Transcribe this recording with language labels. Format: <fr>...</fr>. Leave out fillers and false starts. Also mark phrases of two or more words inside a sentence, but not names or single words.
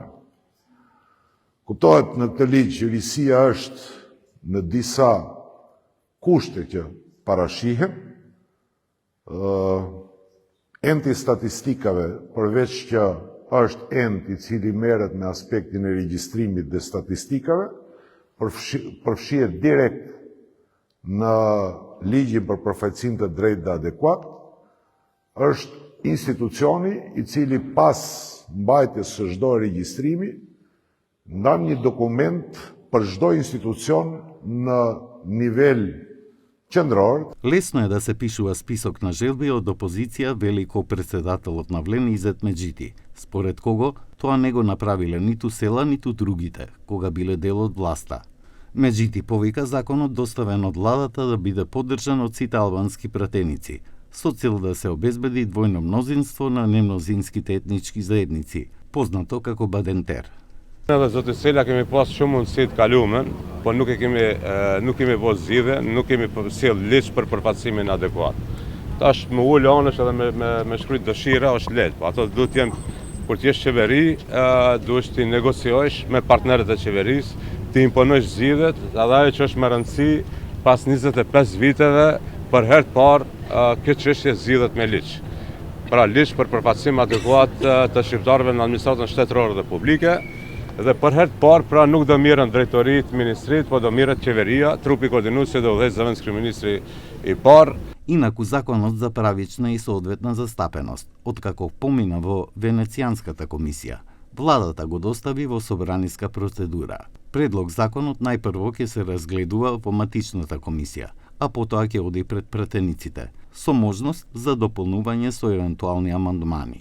<sq>Kuptohet në këtë ligj, risia është në disa kushte që parashihen, enti statistikave, përveç që është ent i cili merret me aspektin e regjistrimit dhe statistikave, përfshihet direkt në ligjin për përfaqësim të drejtë dhe adekuat, është institucioni i cili pas mbajtjes së çdo regjistrimi ndan një dokument për çdo institucion në nivel qendror.</sq> <mk>Лесно е да се пишува список на желби од опозиција, вели председателот на Влен Изет Меджити, според кого тоа не го направиле ниту Села, ниту другите, кога биле дел од власта. Меджити повика законот доставен од владата да биде поддржан од сите албански пратеници, со цел да се обезбеди двојно мнозинство на немнозинските етнички заедници, познато како Бадентер.</mk> <sq>Edhe zoti Sela kemi pas shumë mundësi të kalumen, po nuk kemi bërë zgjidhje, nuk kemi sjell ligj për përfaqësimin adekuat. Tash më ul anësh edhe me shkruajt dëshira është lehtë, po ato duhet të jenë kur të jesh qeveri, duhet të negociosh me partnerët e qeverisë, të imponosh zgjidhjet, edhe ajo që është më rëndësi pas 25 viteve për herë të parë këtë çështje zgjidhet me ligj. Pra ligj për përfaqësim adekuat të shqiptarëve në administratën shtetërore dhe publike. Dhe për herë të parë, pra nuk do mirën drejtoritë, ministrit, po do mirët qeveria, trupi koordinuesi do udhëheq zëvendës kryeministri i parë.</sq> <mk>Инаку законот за правична и соодветна застапеност, откако помина во Венецијанската комисија, владата го достави во собраниска процедура. Предлог законот најпрво ќе се разгледува во матичната комисија, а потоа ќе оди пред пратениците, со можност за дополнување со евентуални амандмани.</mk>